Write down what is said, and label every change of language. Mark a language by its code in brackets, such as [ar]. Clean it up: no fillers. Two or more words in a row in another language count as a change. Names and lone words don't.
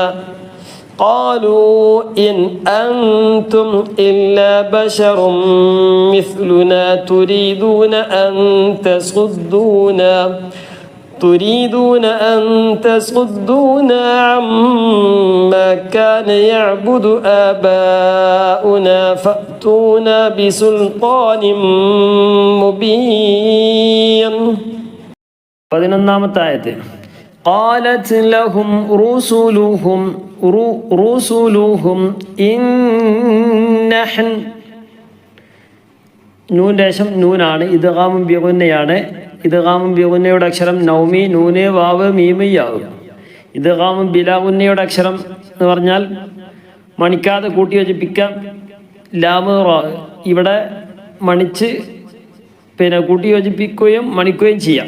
[ar] قالوا إن أنتم إلا بشر مثلنا تريدون أن تريدون أن تصدونا عما كان يعبد آباؤنا فأتونا بسلطان مبين. [ml] 11-ാമത്തെ ആയത്ത്. [ar] قالت لهم رسلهم إن نحن [ml] നൂൻ്റെ ശേഷം നൂനാണ്. ഇദ്ഗാമും ബിഗുന്നയാണ്. ഇദ്ഗാമും ബിഗുന്നയുടെ അക്ഷരം നൗമി, നൂന്, വാവ്, മീമ്, യാവ്. ഇദ്ഗാമും ബിലാഗുന്നയുടെ അക്ഷരം എന്ന് പറഞ്ഞാൽ മണിക്കാതെ കൂട്ടി യോജിപ്പിക്കാം. ലാമ് റാ ഇവിടെ മണിച്ച് കൂട്ടി യോജിപ്പിക്കുകയും മണിക്കുകയും ചെയ്യാം.